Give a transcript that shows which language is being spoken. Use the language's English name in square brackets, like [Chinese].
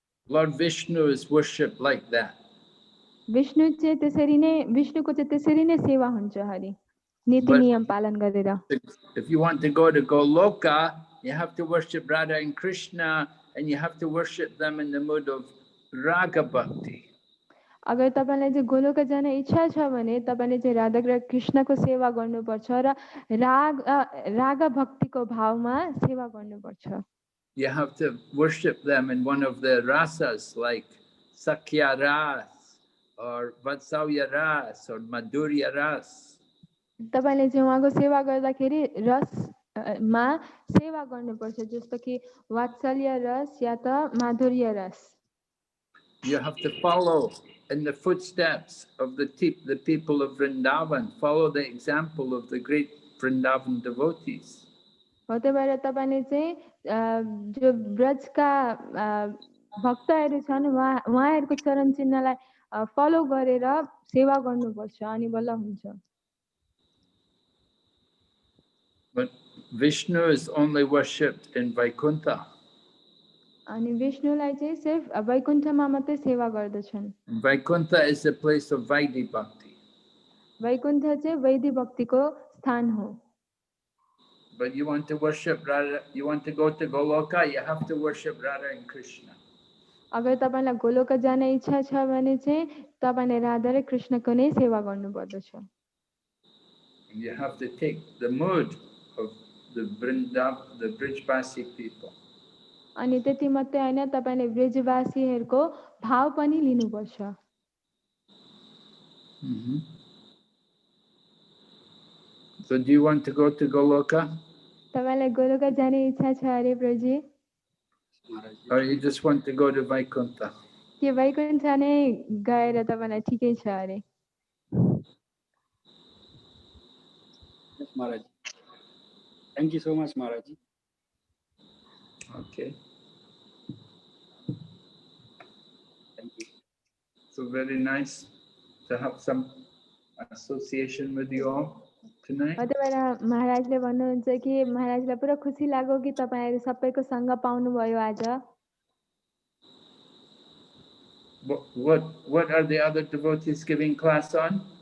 [English] Lord Vishnu is worshipped like that. [Nepali] Vishnu चाहिँ त्यसरी नै विष्णुको चाहिँ त्यसरी नै सेवा हुन्छ अरे नीति नियम पालन गरेर [English] If you want to go to Goloka, you have to worship Radha and Krishna and you have to worship them in the mood of Raga Bhakti. [Nepali] अगर तपाईलाई चाहिँ गोलोक जान इच्छा छ भने तपाईले चाहिँ राधा र कृष्णको सेवा गर्नुपर्छ र राग भक्तिको भावमा सेवा गर्नुपर्छ [English] You have to worship them in one of the rasas like Sakya Ras or Vatsalya Ras or Madhurya Ras. [Nepali] तपाईले चाहिँ उहाँको सेवा गर्दाखेरि रसमा सेवा गर्नुपर्छ जस्तो कि वात्सल्य रस या त माधुर्य रस [English] You have to follow in the footsteps of the people of Vrindavan, follow the example of the great Vrindavan devotees. [Nepali] हो त्यही भएर तपाईले चाहिँ जो ब्रजका भक्तहरू छन् उहाँहरूको चरण चिन्हलाई फलो गरेर सेवा गर्नुपर्छ अनि बल्ल हुन्छ [English] But Vishnu is only worshipped in Vaikuntha. [Nepali] अनि विष्णुलाई चाहिँ सिर्फ वैकुण्ठमा मात्रै सेवा गर्दछन् [English] Vaikuntha is the place of Vaidhi Bhakti. [Nepali] Vaikuntha चाहिँ वैदिक भक्तिको स्थान हो [English] But you want to worship Radha, you want to go to Goloka, you have to worship Radha and Krishna. [Nepali] अगर तपाईलाई गोलोक जाने इच्छा छ भने चाहिँ तपाईले राधा र कृष्णको नै सेवा गर्नुपर्दछ [English] You have to take the mood of the Brijbasi people. [Nepali] अनि त्यति मात्रै हैन तपाईले ब्रजवासीहरूको भाव पनि लिनुपर्छ [English] So do you want to go to Goloka? [Nepali] तपाईलाई गोलोक जाने इच्छा छ अरे प्रभुजी [English] Or you just want to go to Vaikuntha? [Nepali] के वैकुण्ठ नै गएर तपाईलाई ठिकै छ अरे [English] Yes, Maharaj. Thank you so much, Maharaj. Okay. Thank you. So very nice to have some association with you all tonight. [Nepali] त्यही भएर महाराजले भन्नुहुन्छ कि महाराजलाई पुरा खुसी लाग्यो कि तपाईहरु सबैको सँग पाउनुभयो आज [English] What are the other devotees giving class on?